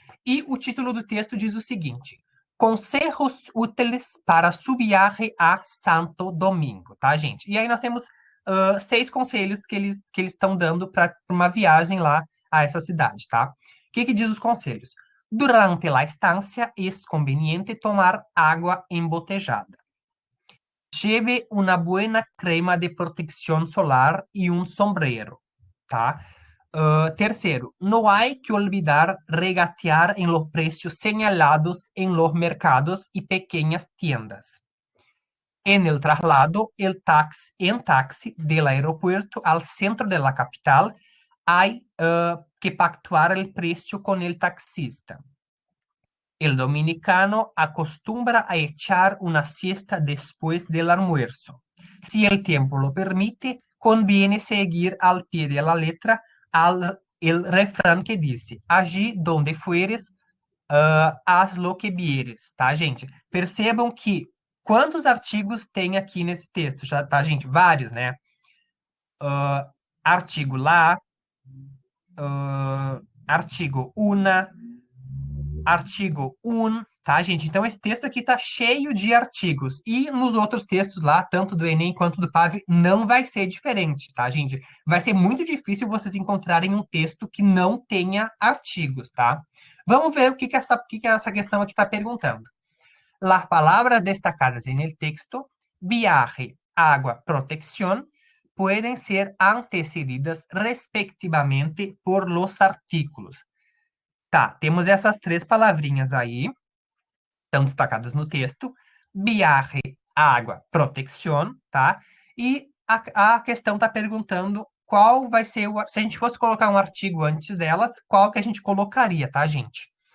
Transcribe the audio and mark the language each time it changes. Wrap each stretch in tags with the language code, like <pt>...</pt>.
<pt>E o título do texto diz o seguinte: Conselhos úteis para</pt> <es>su viaje a Santo Domingo,</es> <pt>tá, gente? E aí nós temos 6 conselhos que eles estão dando para uma viagem lá a essa cidade, tá? O que diz os conselhos?</pt> <es>Durante la estancia es conveniente tomar agua embotellada. Lleve una buena crema de protección solar y un sombrero, tá? Tercero, no hay que olvidar regatear en los precios señalados en los mercados y pequeñas tiendas. En el traslado en taxi del aeropuerto al centro de la capital, hay que pactuar el precio con el taxista. El dominicano acostumbra a echar una siesta después del almuerzo. Si el tiempo lo permite, conviene seguir al pie de la letra el refrán que dice: allí donde fueres, haz lo que vieres,</es> <pt>tá, gente? Percebam que quantos artigos tem aqui nesse texto, já, tá, gente? Vários, né? Artigo lá, artigo una, artigo un, tá, gente? Então, esse texto aqui tá cheio de artigos. E nos outros textos lá, tanto do Enem quanto do PAV, não vai ser diferente, tá, gente? Vai ser muito difícil vocês encontrarem um texto que não tenha artigos, tá? Vamos ver o que que essa questão aqui está perguntando.</pt> <es>Las palabras destacadas en el texto, viaje, agua, protección, pueden ser antecedidas respectivamente por los artículos.</es> <pt>Tá, temos essas três palavrinhas aí, estão destacadas no texto. Viaje, água, protección, tá? E a questão está perguntando qual vai ser o... Se a gente fosse colocar um artigo antes delas, qual que a gente colocaria, tá, gente?</pt>